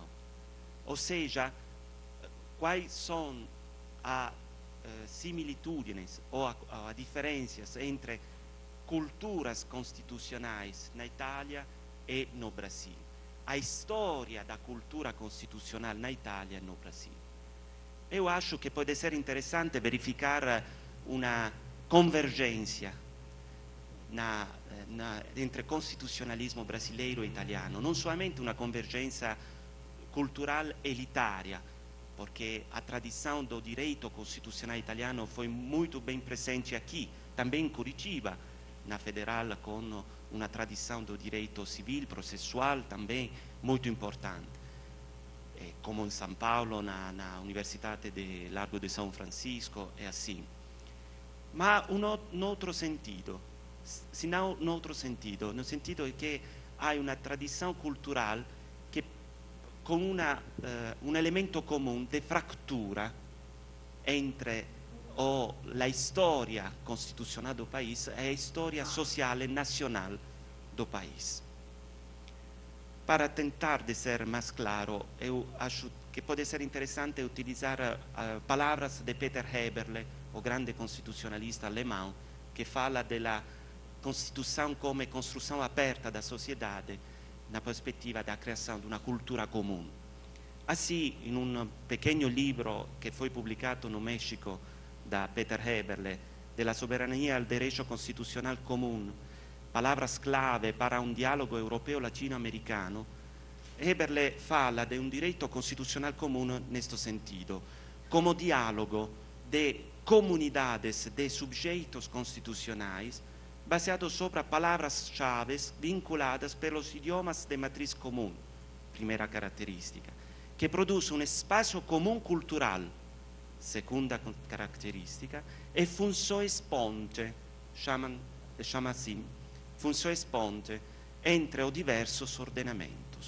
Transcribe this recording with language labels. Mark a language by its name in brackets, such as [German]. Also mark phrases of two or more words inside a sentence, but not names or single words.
[Portuguese] Ou seja, quais são as similitudes ou as diferenças entre culturas constitucionais na Itália e no Brasil. A história da cultura constitucional na Itália e no Brasil. Eu acho que pode ser interessante verificar una convergência entre constitucionalismo brasileiro e italiano, [Italian] non solamente una [Portuguese] convergência cultural elitária, porque a tradição do direito constitucional italiano foi muito bem presente aqui, também em Curitiba, na Federal, com uma tradição do direito civil, processual também muito importante. Como em São Paulo, na Universidade de Largo de São Francisco, é assim. [Italian] Ma un altro sentido, senão un altro sentido, [Portuguese] no sentido [Italian] che hai una [Portuguese] tradição cultural [Italian] che con un elemento comune di frattura entre la storia costituzionale [Portuguese] do país e a história social e nacional do país. Para tentar de ser mais claro, eu acho que pode ser interessante utilizar palavras de Peter Heberle, o grande constitucionalista alemão, que fala da Constituição como construção aberta da sociedade na perspectiva da criação de uma cultura comum. Assim, em um pequeno livro que foi publicado no México da Peter Heberle, [Spanish] de la soberanía al derecho constitucional común, palabras clave para un diálogo europeo latinoamericano, Heberle [Portuguese] fala de [Spanish] un [Portuguese] direito constitucional común neste sentido, como diálogo de comunidades de sujeitos constitucionais baseados sobre palavras-chave vinculadas pelos idiomas de matriz comum, primeira característica, que produz um espaço comum cultural, segunda característica, e funções ponte, chama assim, funções ponte entre os diversos ordenamentos.